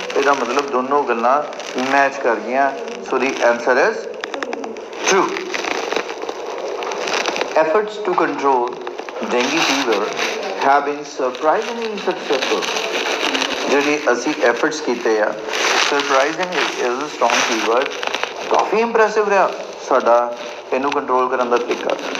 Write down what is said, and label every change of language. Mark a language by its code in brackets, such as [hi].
[pa] ਇਹਦਾ ਮਤਲਬ ਦੋਨੋਂ ਗੱਲਾਂ ਮੈਚ ਕਰ ਗਈਆਂ। [en] So the answer is true. efforts to control dengue fever have been surprisingly successful. [pa] ਜਿਹੜੀ ਅਸੀਂ efforts ਕੀਤੇ ਆ, [en] surprisingly is a strong keyword, [pa] coffee impressive ਰਿਹਾ ਸਾਡਾ ਇਹਨੂੰ ਕੰਟਰੋਲ ਕਰਨ ਦਾ ਤਰੀਕਾ।